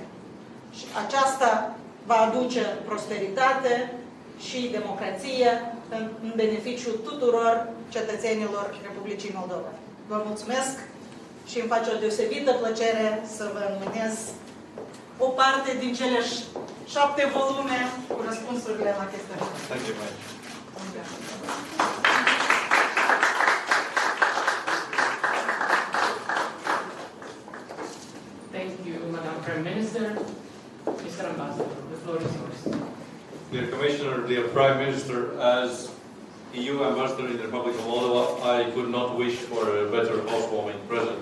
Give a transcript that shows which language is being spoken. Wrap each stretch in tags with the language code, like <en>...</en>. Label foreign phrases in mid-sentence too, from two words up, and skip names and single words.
<ro>Și aceasta va aduce prosperitate și democrație în beneficiul tuturor cetățenilor Republicii Moldova. Vă mulțumesc și îmi face o deosebită plăcere să vă înmânez o parte din cele 7 volume cu răspunsurile la chestiuni.</ro> <en>Thank you, Mike. Thank you, Madam Prime Minister. Mr. Ambassador, the floor is yours. Dear Commissioner, dear Prime Minister, as EU Ambassador in the Republic of Moldova, I could not wish for a better housewarming present.</en>